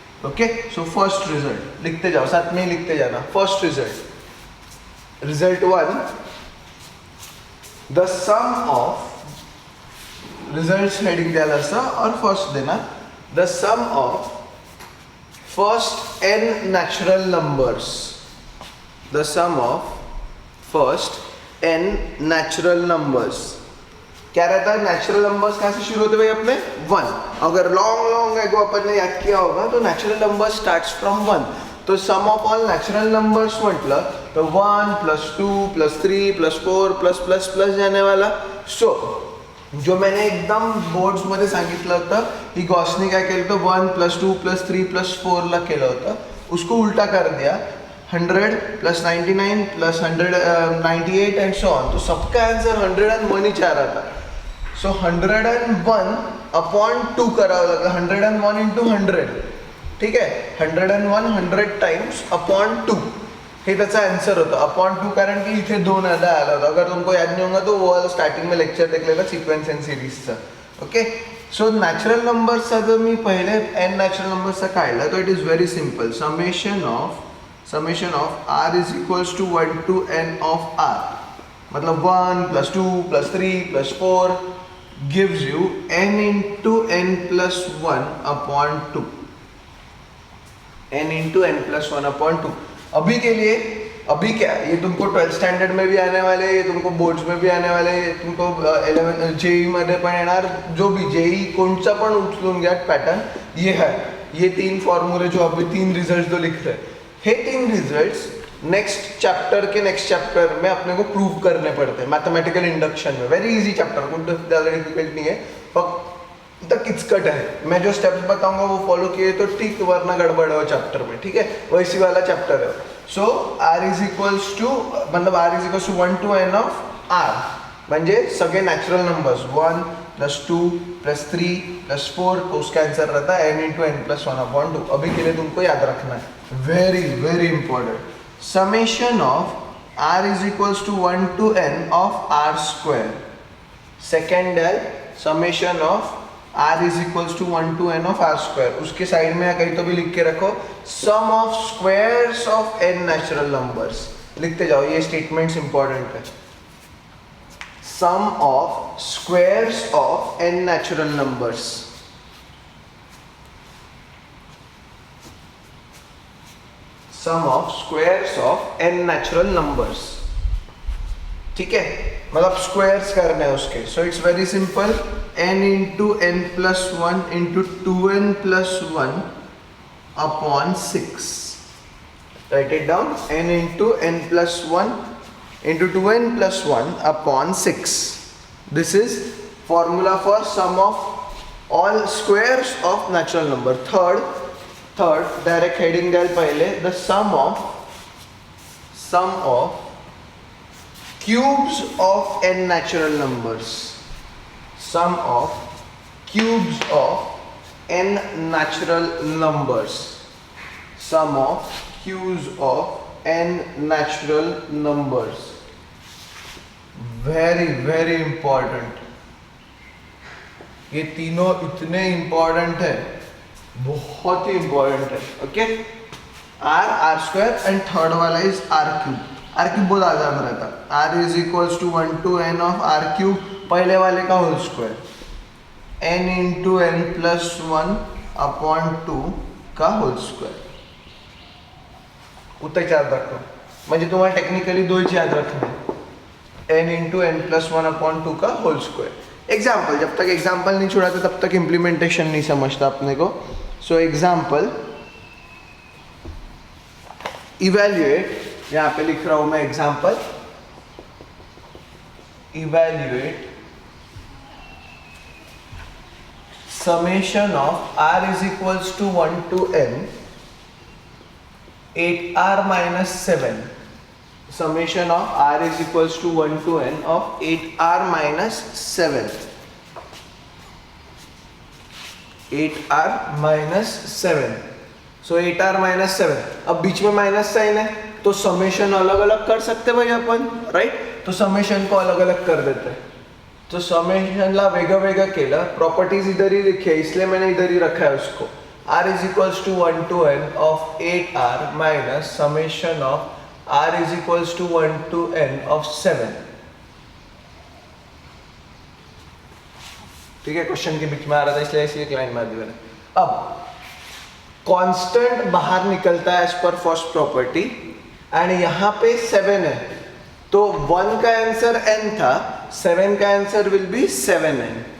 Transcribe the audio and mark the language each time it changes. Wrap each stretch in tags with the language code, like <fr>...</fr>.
<en>okay, so first result</en> <hi>लिखते जाओ, साथ में ही लिखते जाना.</hi> <en>first result, result 1, the sum of, results heading</en> <mr>द्यायला असं</mr> <en>और फर्स्ट देना, the sum of first n natural numbers, the sum of first n natural numbers.</en> <hi>क्या रहता है? नेचुरल नंबर्स कहाँ से शुरू होते भाई अपने?</hi> <en>1.</en> <hi>अगर लॉन्ग एगो अपन ने याद किया होगा तो नेचुरल नंबर स्टार्ट्स फ्रॉम 1.</hi> <en>तो sum of all natural numbers</en> <mr>म्हटलं</mr> <en>तो 1 + 2 + 3 + 4 +++ जाने वाला.</en> <mr>सो जो मैंने एकदम बोर्ड्स मध्ये सांगितलं होतं की गॉसने काय केलं होतं, 1 + 2 + 3 + 4 ला केलं होतं,</mr> <hi>उसको उल्टा कर दिया,</hi> <mr>100 + 99 + 198 एंड सो ऑन.</mr> <hi>तो सबका आंसर 101 ही आ रहा था.</hi> <mr>सो 101 अपॉन 2 करावं लागलं, 101 × 100. ठीक आहे, 101 100 टाइम्स अपॉन 2 हे त्याचा आंसर होतं. अपॉन 2 कारण की इथे 2 आधा आला होता.</mr> <hi>अगर तुमको याद नहीं होगा तो वो वाला स्टार्टिंग में लेक्चर देख लेना sequence and सिरीजचा.</hi> <mr>Okay, so natural नंबर्सचा जर मी पहिले n नॅचरल नंबर्सचा काढला तो</mr> <en>It is very simple. Summation of r is equals to 1 to n of r. मतलब 1 + 2 + 3 + 4 gives you n into n plus 1 upon 2. n into n plus 1 upon 2.</en> <hi>अभी के लिए, अभी क्या, ये तुमको 12th स्टैंडर्ड में भी आने वाले, ये तुमको बोर्ड्स में भी आने वाले, तुमको 11 जेई</hi> <mr>मध्ये पण येणार,</mr> <hi>जो भी जेई</hi> <mr>कोणचा पण उचलून घ्या</mr> <hi>पॅटर्न, ये है. ये 3 फॉर्मूले जो अभी 3 रिजल्ट जो लिख रहे हैं,</hi> <mr>हे 3 रिजल्ट्स</mr> <hi>नेक्स्ट चैप्टर में अपने को प्रूव करने पड़ते हैं. मैथमेटिकल इंडक्शन में वेरी इजी चैप्टर, कुछ ज़्यादा डिफिकल्ट नहीं है,</hi> <mr>फक्त किचकट</mr> <hi>है. मैं जो स्टेप्स बताऊंगा वो फॉलो किए तो ठीक, वरना गड़बड़ है वो चैप्टर में. ठीक है, वैसी वाला चैप्टर है. सो r इज इक्वल्स टू, मतलब r is equals to 1 to n of r,</hi> <mr>म्हणजे सगळे नॅचरल नंबर्स</mr> <hi>1 + 2 + 3 + 4, तो उसका आंसर रहता है</hi> <en>n into n plus 1 upon 2.</en> <hi>अभी के लिए तुमको याद रखना है, very very important.</hi> <en>Summation of r is equals to 1 to n of r square. Second है summation of r is equals to 1 to n of r square.</en> <hi>उसके side में कहीं तो भी लिख के रखो</hi> <en>sum of squares of n natural numbers.</en> <hi>लिखते जाओ, ये स्टेटमेंट्स इंपॉर्टेंट है.</hi> <en>Sum of squares of n natural numbers. Sum of squares of n natural numbers.</en> <hi>ठीक है, मतलब स्क्वायर्स करने हैं उसके.</hi> <en>So it's very simple, n into n plus 1 into 2n plus 1 upon 6. Write it down, n into n plus 1 into 2n plus 1 upon 6. This is formula for sum of all squares of natural number. Third direct heading</en> <mr>द्यायला पहिले,</mr> <en>The sum of cubes of n natural numbers. Sum of cubes of n natural numbers. Sum of cubes of n natural numbers. Very very important.</en> <hi>ये तीनों इतने important है, बहुत ही important है.</hi> <en>Okay, r square and third वाला is r cube.</en> <hi>r cube बहुत आसान रहता है. r is equals to 1 to n of r cube, पहले वाले का whole square,</hi> <en>n into n plus 1 upon 2</en> <hi>का होल स्क्वायर.</hi> <mr>उतना याद रखो, म्हणजे तुम्हाला टेक्निकली 2</mr> <hi>याद रखना है.</hi> <en>n into n plus 1 upon 2 का whole square.</en> <hi>एग्जाम्पल, जब तक एग्जाम्पल नहीं छुड़ाते तब तक इम्प्लीमेंटेशन नहीं समझता अपने को.</hi> <en>So example, evaluate, यहाँ पे लिख रहा हूं मैं example, evaluate summation of r is equals to 1 to n 8r minus 7 summation of r is equals to 1 to n of 8r minus 7. 8r minus 7. So 8r minus 7.</en> <hi>अब बीच में minus sign है तो समेशन अलग अलग कर सकते भाई अपन, right? तो समेशन को अलग अलग कर देते हैं.</hi> <mr>तो समेशनला वेगळं वेगळं केलं,</mr> <hi>प्रॉपर्टीज इधर ही लिखी है इसलिए मैंने इधर ही रखा है उसको.</hi> <en>r is equals to 1 to n of 8r minus summation of r is equals to 1 to n of 7.</en> <hi>ठीक है, क्वेश्चन के बीच में आ रहा था इसलिए ऐसी एक लाइन मार दी मैंने. अब कांस्टेंट बाहर निकलता है as per first property and यहाँ पे 7 है तो 1 का आंसर n था, 7 का आंसर विल बी 7n.</hi>